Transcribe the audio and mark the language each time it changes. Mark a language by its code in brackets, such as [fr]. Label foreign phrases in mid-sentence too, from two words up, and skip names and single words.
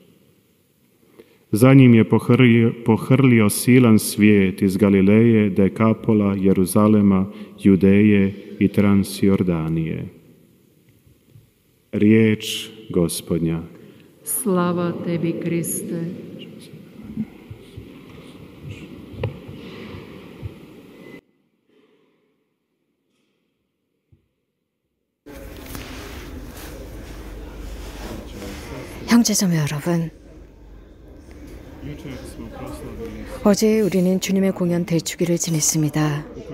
[hr] Za njim je pohrlio silan svijet iz Galileje, Dekapola, Jeruzalema, Judeje i Transjordanije. Riječ Gospodnja. Slava tebi, Kriste. [ko] 형제자매 여러분, 어제 우리는 주님의 공연 대축일을 지냈습니다.